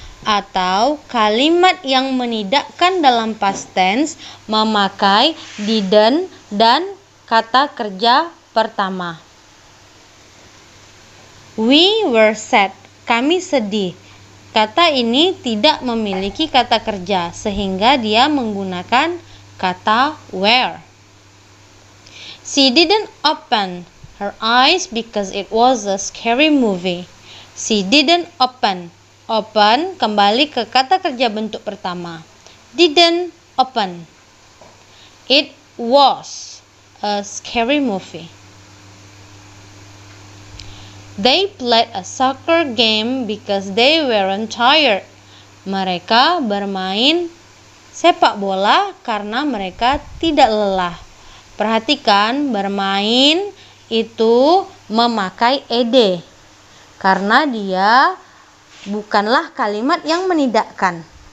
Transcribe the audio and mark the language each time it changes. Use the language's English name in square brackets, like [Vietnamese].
[Indonesian] Atau kalimat yang menidakkan dalam past tense memakai didn't dan kata kerja pertama. [English] We were sad. Kami sedih. [Indonesian] Kata ini tidak memiliki kata kerja sehingga dia menggunakan kata where. [English] She didn't open her eyes because it was a scary movie. She didn't open. [Indonesian] Open kembali ke kata kerja bentuk pertama. [English] Didn't open. It was a scary movie. They played a soccer game because they weren't tired. [Indonesian] Mereka bermain sepak bola karena mereka tidak lelah. Perhatikan, bermain itu memakai ed karena dia bukanlah kalimat yang menidakkan.